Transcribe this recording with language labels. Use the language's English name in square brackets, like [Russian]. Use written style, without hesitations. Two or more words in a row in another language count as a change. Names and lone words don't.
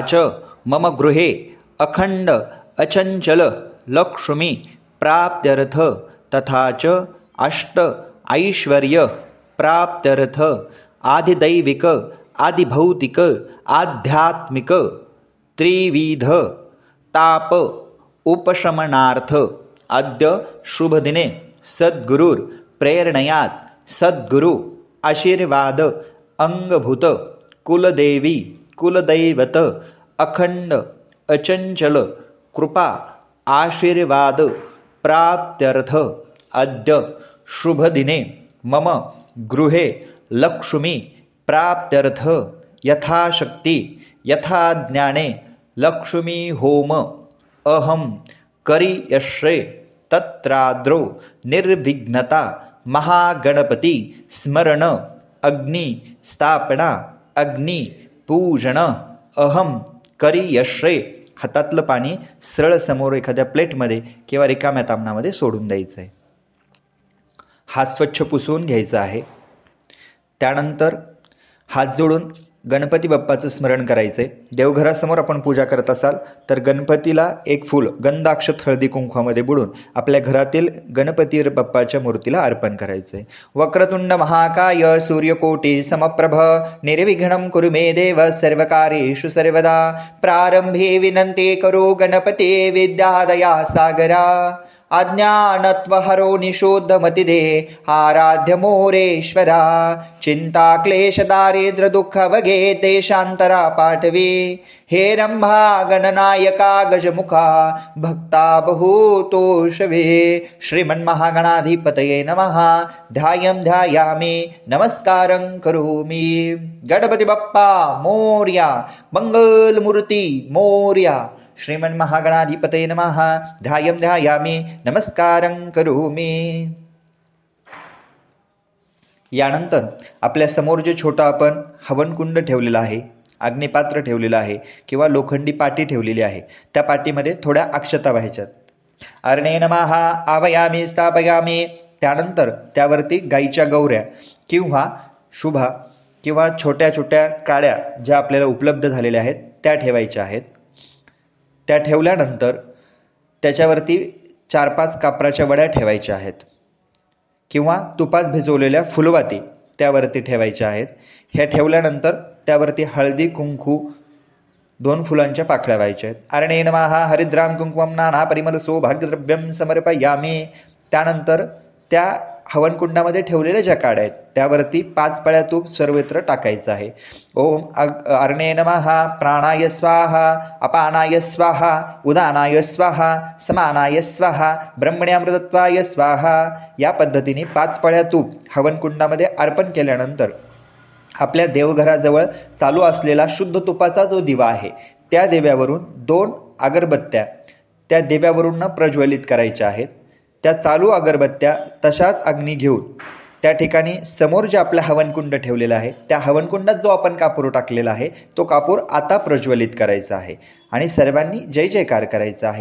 [Sanskrit] मम गृहे अखंड अचंचल लक्ष्मी प्राप्त्यर्थ तथा च अष्ट ऐश्वर्य प्राप्त्यर्थ आदिदैविक आदिभौतिक आध्यात्मिक त्रिविध ताप उपशमनार्थ अद्य शुभदिने सद्गुरुर प्रेरणयात सद्गुरु आशीर्वाद अंगभूत कुलदेवी कुलदैवत अखंड अचंचल कृपा आशीर्वाद प्राप्त्यर्थ अद्य शुभदिने मम गृहे लक्ष्मी प्राप्त्यर्थ यथाशक्ति यथाज्ञाने लक्ष्मी होम अहम करिष्ये तत्राद्रो निर्विघ्नता महागणपती स्मरण अग्नि स्थापना अग्नि पूजन अहम करिष्ये. [Marathi] हातातलं पाणी सरळ समोर एखाद्या प्लेटमध्ये किंवा रिकाम्या तामणामध्ये सोडून द्यायचं आहे. हात स्वच्छ पुसून घ्यायचा आहे. त्यानंतर हात जोडून गणपती बाप्पाचं स्मरण करायचं आहे. देवघरासमोर आपण पूजा करत असाल तर गणपतीला एक फूल गंधाक्षत हळदी कुंकवामध्ये बुडून आपल्या घरातील गणपती बाप्पाच्या मूर्तीला अर्पण करायचं आहे. [Sanskrit] वक्रतुंड महाकाय सूर्यकोटी समप्रभ निर्विघ्नं कुरु मे देव सर्वकार्येषु सर्वदा. [Marathi] प्रारंभे विनंती करो गणपते विद्यादया सागरा. अज्ञानत्वहरो निशोद्धमतिदे आराध्य मोरेश्वरा. चिंता क्लेश दारिद्र दुःख वगे देशांतरा पाठवे. हे रंभा गणनायका गजमुखा भक्ता बहुतोषवे. [Sanskrit] श्रीमन्महागणाधिपतये नमः. ध्यायं ध्यायामि नमस्कारं करोमि. [Marathi] गणपती बाप्पा मोरया. मंगलमूर्ती मोरया. [Sanskrit] श्रीमन्महागणाधिपतये नमः. ध्यायं ध्यायामि नमस्कारं करोमि. [Marathi] यानंतर आपल्या समोर जे छोटा आपण हवनकुंड ठेवलेला आहे, अग्निपात्र ठेवलेलं आहे किंवा लोखंडी पाटी ठेवलेली आहे, त्या पाटीमध्ये थोड्या अक्षता व्हायच्यात. [Sanskrit] अर्णे नमः आवायामी स्थापयामी. [Marathi] त्यानंतर त्यावरती गाईच्या गौऱ्या किंवा शुभा किंवा छोट्या छोट्या काड्या ज्या आपल्याला उपलब्ध झालेल्या आहेत त्या ठेवायच्या आहेत. त्या ठेवल्यानंतर त्याच्यावरती 4-5 कापराच्या वड्या ठेवायच्या आहेत किंवा तुपात भिजवलेल्या फुलवाती त्यावरती ठेवायच्या आहेत. ह्या ठेवल्यानंतर त्यावरती हळदी कुंकू 2 फुलांच्या पाकळ्या व्हायच्या आहेत. [Sanskrit] अर्णे नमः हरिद्राम कुंकुमं नाना परिमल सौभाग्यद्रव्यं समर्पयामि. [Marathi] त्यानंतर त्या हवनकुंडामध्ये ठेवलेल्या ज्या काड्या आहेत त्यावरती 5 पळ्या तूप सर्वत्र टाकायचं आहे. [Sanskrit] ओम अर्णे नमः प्राणाय स्वाहा अपानाय स्वाहा उदानाय स्वाहा समानाय स्वाहा ब्रह्मण्यामृतत्वाय स्वाहा. [Marathi] या पद्धतीने 5 पळ्या तूप हवनकुंडामध्ये अर्पण केल्यानंतर आपल्या देवघराजवळ चालू असलेला शुद्ध तुपाचा जो दिवा आहे त्या दिव्यावरून 2 अगरबत्त्या त्या दिव्यावरून प्रज्वलित करायच्या आहेत. त्या चालू अगरबत्त्या तशाच अग्नी घेऊन त्या ठिकाणी समोर जे आपला हवनकुंड ठेवलेला आहे त्या हवनकुंडात जो आपण कापूर टाकलेला आहे तो कापूर आता प्रज्वलित करायचा आहे आणि सर्वांनी जय जयकार करायचा आहे.